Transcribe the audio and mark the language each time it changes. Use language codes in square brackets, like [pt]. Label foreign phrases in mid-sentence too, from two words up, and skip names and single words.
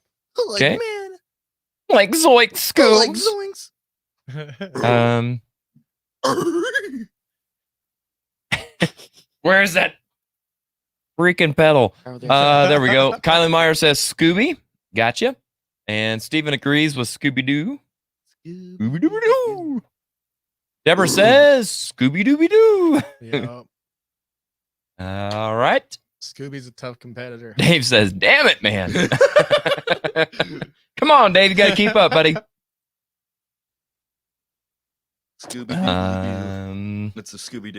[en] Okay. Like Zoink Scoobs. Where's that freaking pedal? There we go. Kylie Meyer says Scooby. Gotcha. And Steven agrees with Scooby-Doo. Scooby-Doo. Deborah says Scooby-Dooby-Doo. Yep. All right. Scooby's a tough competitor. Dave says, damn it, man. Come on, Dave. You got to keep up, buddy. Scooby-Doo. It's a Scooby-Doo.